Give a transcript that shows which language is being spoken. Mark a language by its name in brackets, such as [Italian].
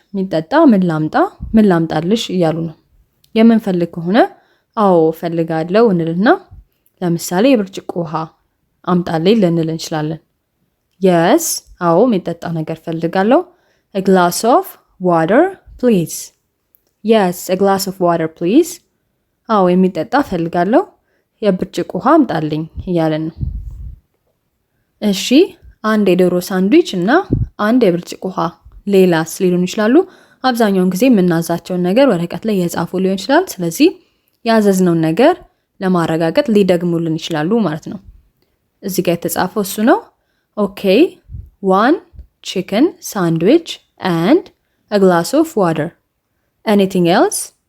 [Amharic] የሚጠጣ ምን ላምጣልሽ እያሉ ነው። የምንፈልግ ከሆነ አዎ ፈልጋለሁ እንልና ለምሳሌ የብርጭቆ ውሃ አምጣልኝ ልንል እንችላለን። [English] yes [Amharic] አዎ የሚጠጣ ነገር ፈልጋለሁ። [English] a glass of water please. yes a glass of water please. [Amharic] አዎ የሚጠጣ ፈልጋለሁ የብርጭቆ ውሃ አምጣልኝ እያለን ነው። እሺ አንድ የዶሮ ሳንድዊች እና አንድ የብርጭቆ ውሃ ሌላስ ሊሉን ይችላሉ። አብዛኛውን ጊዜ የምናዛቸውን ነገር ወረቀት ላይ የጻፉ ሊሆን ይችላል። ስለዚህ ያዘዝነውን ነገር ለማረጋገጥ ሊደግሙልን ይችላሉ ማለት ነው። እዚህ ጋር የተጻፈው እሱ ነው። ኦኬ [English] 1 chicken sandwich and a glass of water. anything else?